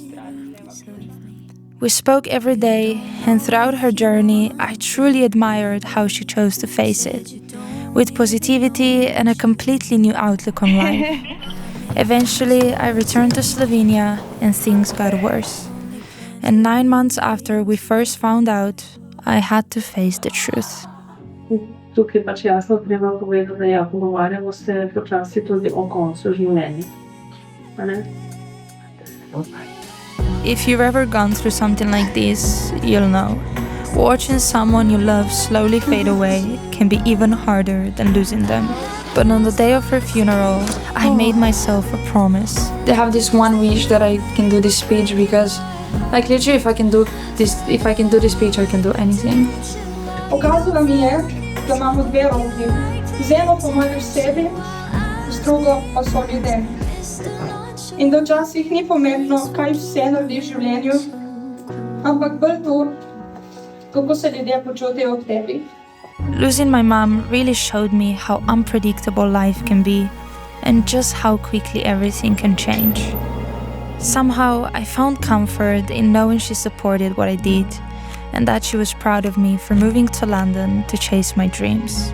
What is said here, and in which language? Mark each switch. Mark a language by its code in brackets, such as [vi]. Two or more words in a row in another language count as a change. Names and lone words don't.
[en] We spoke every day, and throughout her journey, I truly admired how she chose to face it, with positivity and a completely new outlook on life. Eventually, I returned to Slovenia, and things got worse. And 9 months after we first found out, I had to face the truth. [sl] Tukaj pač jasno treba povedati, da ja, pogovarjamo se počasi tudi o koncu življenja. [en] If you've ever gone through something like this, you'll know. Watching someone you love slowly fade away can be even harder than losing them. But on the day of her funeral, I made myself a promise. I have this one wish that I can do this speech because, like, literally, if I can do this speech, I can do anything. [sl] Pokazala mi je, da imamo dve roki. Z eno pomagaš sebi, z drugo pa so ljudje. In da včasih ni pomembno, kaj vse narediš v življenju, ampak bolj to, kako se ljudje počutijo ob tebi. [en] Losing my mom really showed me how unpredictable life can be and just how quickly everything can change. Somehow, I found comfort in knowing she supported what I did and that she was proud of me for moving to London to chase my dreams.